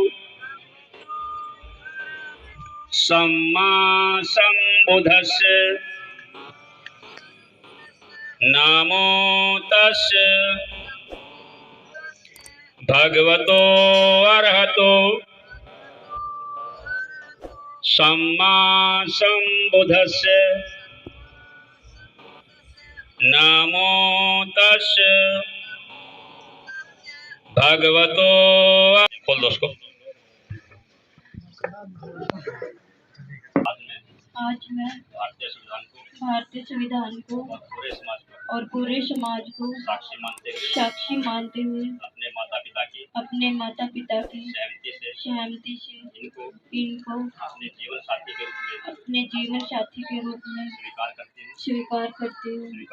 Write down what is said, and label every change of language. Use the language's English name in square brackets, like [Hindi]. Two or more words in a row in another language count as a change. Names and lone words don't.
[Pali] सम्मा संबुद्धस्से नमो तस्से भगवतो अरहतो सम्मा संबुद्धस्से नमो तस्से भगवतो। [Hindi] खोल दो उसको। आज मैं भारतीय संविधान को और पूरे समाज को साक्षी मानते हुए अपने माता पिता की सहमति से इनको अपने जीवन साथी के रूप में स्वीकार करते हूँ।